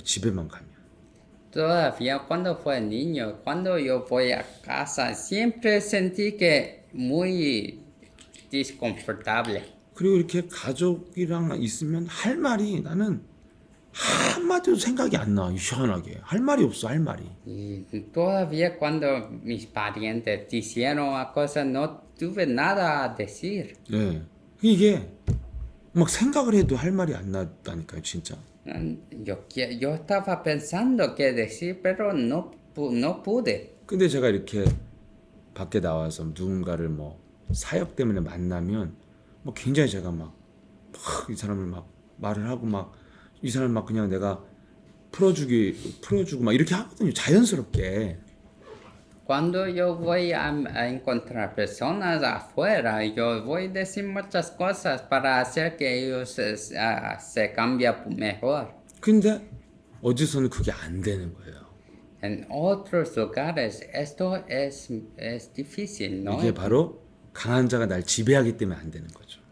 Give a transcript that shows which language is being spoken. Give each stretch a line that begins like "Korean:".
Korean: 집에만 가면.
Spanish: Todavía cuando fue niño, cuando yo voy a casa, siempre sentí que muy desconfortable.
Korean: 그리고 이렇게 가족이랑 있으면 할 말이 나는 한마디도 생각이 안 나. 이상하게. 할 말이 없어. 할 말이.
Spanish: Y todavía cuando mis parientes dijeron una cosa, no tuve nada a decir.
Korean: 예. 이게 막 생각을 해도 할 말이 안 나다니까요. 진짜.
Spanish: Yo estaba pensando qué decir, pero no pude.
Korean: 근데 제가 이렇게 밖에 나와서 누군가를 뭐 사역 때문에 만나면 뭐 굉장히 제가 막 이 사람을 막 말을 하고 막 이 사람 막 그냥 내가 풀어주고 막 이렇게 하거든요. 자연스럽게.
Spanish: Cuando yo voy a encontrar personas afuera, yo voy a decir muchas cosas para hacer que ellos se cambien mejor.
Korean: 근데 어디서는 그게 안 되는 거예요.
Spanish: En otros lugares esto es difícil, ¿no?
Korean: 이게 바로 강한 자가 날 지배하기 때문에 안 되는 거죠.